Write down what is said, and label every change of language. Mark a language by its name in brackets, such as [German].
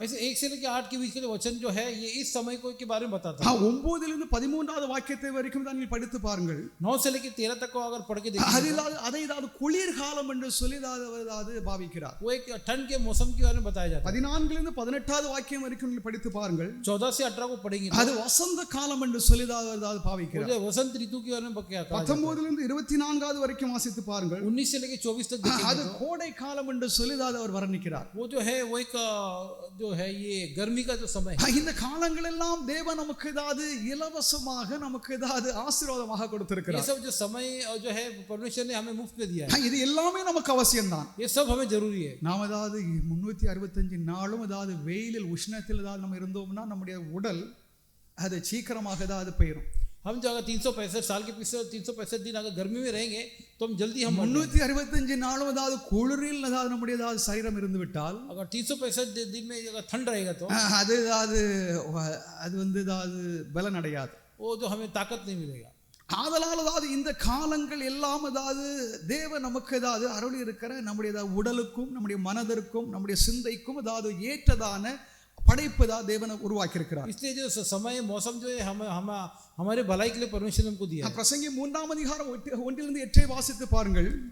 [Hindi] ऐसे 1 से लेकर 8 के बीच के वचन जो है ये इस समय को के बारे में बताता है. [Tamil] 9 13வது வாக்கியத்தை வரைக்கும் தான் நீங்கள் படித்து பாருங்கள். [Hindi] 9 से लेकर 13 तक को अगर पढ़ के देखिए [Tamil] அதை குளிர் காலம் என்று சொல்லி பாவிக்கிறார். [Hindi] वो एक ठंड के मौसम के बारे में बताया जाता है. [Tamil] 14 18வது வாக்கியம் வரைக்கும் நீங்கள் படித்து பாருங்கள். [Hindi] 14 से 18 को पढ़ेंगे [Tamil] அது வசந்த காலம் என்று சொல்லி பாவிக்கிறார். [Hindi] वो वसंत ऋतु के बारे में क्या कहा. [Tamil] 19 24வது வரைக்கும் வாசித்து பாருங்கள். [Hindi] 19 से लेकर 24 तक देखेंगे. [Tamil] அது கோடை காலம் என்று சொல்லி அவர் வர்ணிக்கிறார். [Hindi] वो जो है वो एक जो है ये गर्मी का जो समय है. [Tamil] இந்த காலங்கள் எல்லாம் தேவன் நமக்கு இலவசமாக நமக்கு ஆசீர்வாதமாக கொடுத்திருக்கிறார். [Hindi] ये सब जो समय जो है परमेश्वर ने हमें मुफ्त में दिया है. [Tamil] இது எல்லாமே நமக்கு அவசியம் தான். [Hindi] ये सब हमें जरूरी है. [Tamil] நாம 365 நாளும் வெயிலில் உஷ்ணத்தில் நம்ம இருந்தோம்னா நம்முடைய உடல் அது சீக்கிரமாக போயிடும். [Hindi] हम जो अगर 365 साल के पीछे 365 दिन अगर गर्मी में रहेंगे तो हम जल्दी हम [Tamil] 365 நாளும் குளிரில் நம்முடைய சரீரம் இருந்து விட்டால் [Hindi] अगर 365 दिन में अगर ठंड रहेगा तो [Tamil] அது பலன் அடையாது. [Hindi] वो जो हमें ताकत नहीं मिलेगा. [Tamil] ஆதலால் இந்த காலங்கள் எல்லாம் தேவன் நமக்கு அருளி இருக்கிற நம்முடைய உடலுக்கும் நம்முடைய மனதிற்கும் நம்முடைய சிந்தைக்கும் ஏற்றதான படைப்பு தேவன் உருவாக்கி இருக்கிறார். [Hindi] इसलिए जो समय मौसम जो है हम हमारे भलाई के लिए परमेश्वर ने हमको दिया है. [Tamil] பிரசங்கி 3ஆம் அதிகாரம் 1 8 வாசித்து பாருங்கள்.